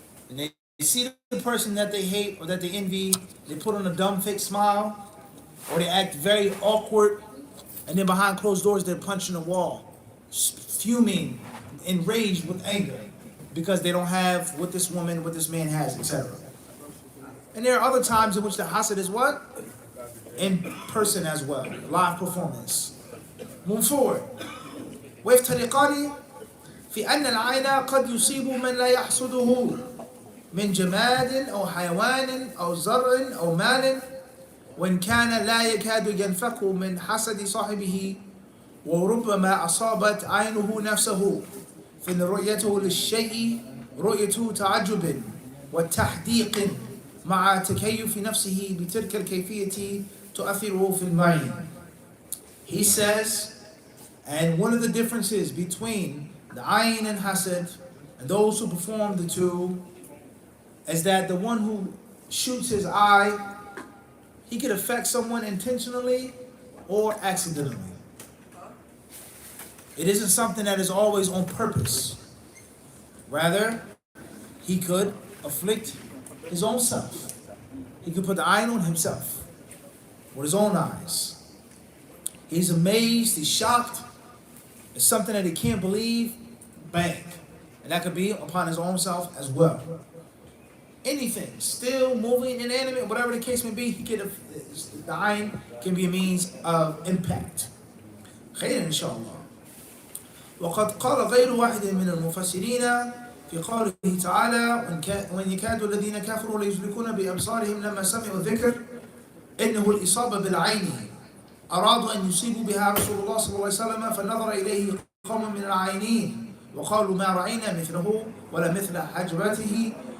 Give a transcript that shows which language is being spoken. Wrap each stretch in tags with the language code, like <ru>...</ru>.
<en>And they see the person that they hate or that they envy, they put on a dumb fake smile, or they act very awkward, and then behind closed doors, they're punching the wall, fuming, enraged with anger, because they don't have what this woman, what this man has, etc. And there are other times in which the hasad is what? In person as well, live performance. Move forward.</en> <ar>ويفترقان في أن العين قد يصيب من لا يحسده من جماد أو حيوان أو زرع أو مال وإن كان لا يكاد ينفك من حسد صاحبه وربما أصابت عينه نفسه فإن رؤيته للشيء رؤية تعجب وتحديق مع تكيف نفسه بتلك الكيفية تؤثره في المعين.</ar> <en>He says, and one of the differences between the ayn and hasad and those who perform the two is that the one who shoots his eye, he could affect someone intentionally or accidentally. It isn't something that is always on purpose. Rather, he could afflict his own self. He could put the ayn on himself with his own eyes. He's amazed, he's shocked. It's something that he can't believe, bang. And that could be upon his own self as well. Anything, still, moving, inanimate, whatever the case may be, the ayn can be a means of impact.</en> <ar>خير إن شاء الله. وقد قال غير واحد من المفسرين في قوله تعالى وإن يكاد الذين كفروا ليزلقون بأبصارهم لما سمعوا الذكر إنه الإصابة بالعين أرادوا أن يصيبوا بها رسول الله صلى الله عليه وسلم فنظر إليه قوم من العينين وقالوا ما رأينا مثله ولا مثل حجبته</ar>